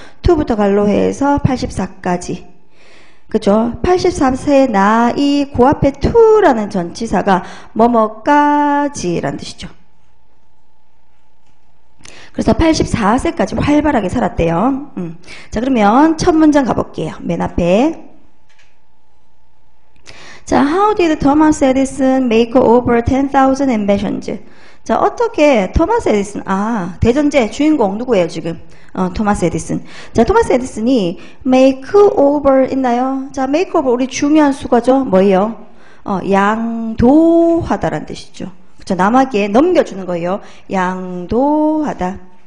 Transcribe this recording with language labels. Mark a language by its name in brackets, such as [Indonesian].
[Korean] to부터 갈로해서 84까지. 그죠? 84세 나이 그 앞에 to라는 전치사가 뭐뭐까지라는 뜻이죠. 그래서 84세까지 활발하게 살았대요. 자, 그러면 첫 문장 가볼게요. 맨 앞에. 자, [English] how did Thomas Edison make over 10,000 inventions? [Korean] 자, 어떻게 토마스 에디슨, 대전제 주인공 누구예요, 지금? 토마스 에디슨. 자, 토마스 에디슨이 make over 있나요? 자, make over 우리 중요한 수거죠. 뭐예요? 양도하다라는 뜻이죠. 그쵸? 남에게 넘겨주는 거예요. 양도하다.